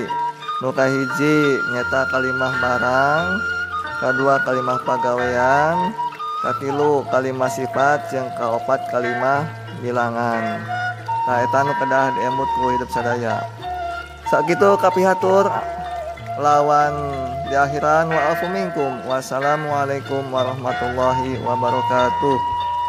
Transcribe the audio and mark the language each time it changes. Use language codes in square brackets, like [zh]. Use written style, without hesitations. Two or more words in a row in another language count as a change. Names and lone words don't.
[su] Nu kahiji nyata kalimah barang, kadua kalimah pagawean, katilu kalimah sifat, jeung kaopat kalimah bilangan. Nah eta nu kedah diemut ku hidup sadaya. Sakitu kapihatur lawan di akhiran [ar] والعفو منكم. السلام عليكم ورحمة الله وبركاته.